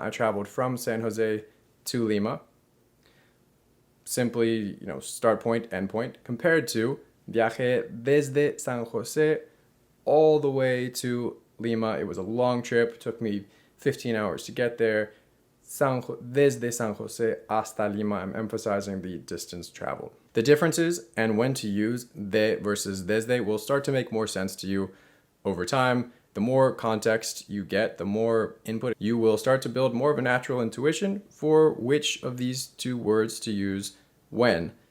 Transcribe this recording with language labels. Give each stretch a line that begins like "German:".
English: I traveled from San Jose to Lima. Simply, start point, end point, compared to
Spanish: viajé desde San José
English: all the way to Lima. It was a long trip. It took me 15 hours to get there.
Spanish: Desde San José hasta Lima.
English: I'm emphasizing the distance traveled. The differences and when to use de versus desde will start to make more sense to you over time. The more context you get, the more input, you will start to build more of a natural intuition for which of these two words to use when.